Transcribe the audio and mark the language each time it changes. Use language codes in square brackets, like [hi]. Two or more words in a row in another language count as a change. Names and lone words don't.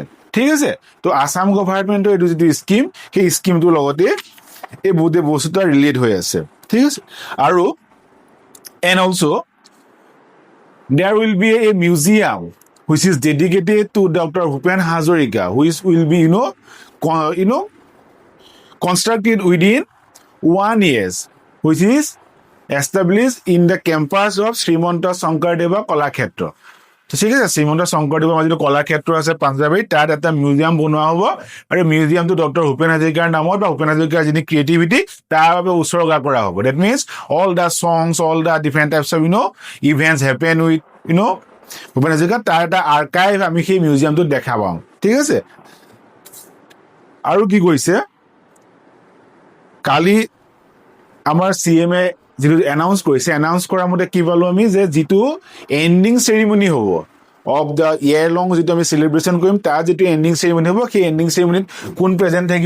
[as] ঠিক আছে? তো আসাম গভৰ্ণমেণ্টৰ এইটো যিটো স্কিম, সেই স্কিমটোৰ লগতে এই গোটেই বস্তুটো ৰিলেট হৈ আছে। ঠিক আছে? [en] আৰু and also there will be a museum which is dedicated to Dr. Bhupen Hazarika, which will be, constructed within 1 year, which is established in the campus of Srimanta Shankardeva Kalakshetra. [as] তো ঠিক আছে? শ্ৰীমন্ত শংকৰদেৱৰ যিটো কলাক্ষেত্ৰ আছে পাঞ্জাৱীত, তাত এটা মিউজিয়াম বনোৱা হ'ব, আৰু মিউজিয়ামটো ডক্টৰ ভূপেন হাজৰিকাৰ নামত বা ভূপেন হাজৰিকাৰ যিটো ক্ৰিয়েটিভিটি তাৰ বাবে উৎসৰ্গা কৰা হ'ব। [en] that means all the songs, all the different types of, events happen with, [as] ভূপেন হাজৰিকা, তাৰ এটা আৰ্কাইভ আমি সেই মিউজিয়ামটোত দেখা পাওঁ। ঠিক আছে? আৰু কি কৈছে, কালি আমাৰ CM-এ যিটো এনাউন্স কৰিছে, এনাউন্স কৰাৰ মতে কি পালো আমি, যে যিটো [en] ending ceremony [as] হ'ব [en] of the year long, [as] যিটো আমি চেলিব্ৰেশ্যন কৰিম, তাৰ যিটো [en] ending ceremony [as] হ'ব, সেই [en] ending ceremony [as] কোন প্ৰেজেণ্ট থাকিব?